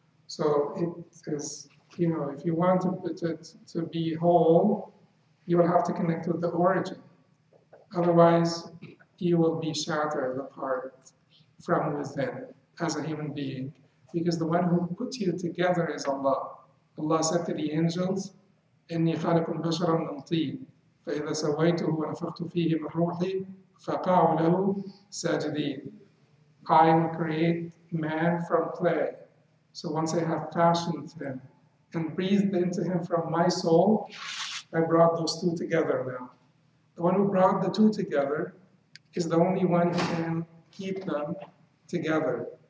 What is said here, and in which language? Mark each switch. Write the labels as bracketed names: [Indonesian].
[English] So it is, you know, if you want to be whole, you will have to connect with the origin. Otherwise, you will be shattered apart from within as a human being, because the one who put you together is Allah. [Arabic] Allah said to the angels, إِنِّي خَالِقٌ بَشَرًا مِنْ طِينٍ فَإِذَا سَوَيْتُهُ وَنَفَخْتُ فِيهِ مِنْ رُوحِي فَقَعُوا لَهُ سَاجِدِينَ. [English] I will create man from clay. So once I have fashioned him and breathed into him from my soul, I brought those two together now. The one who brought the two together is the only one who can keep them together.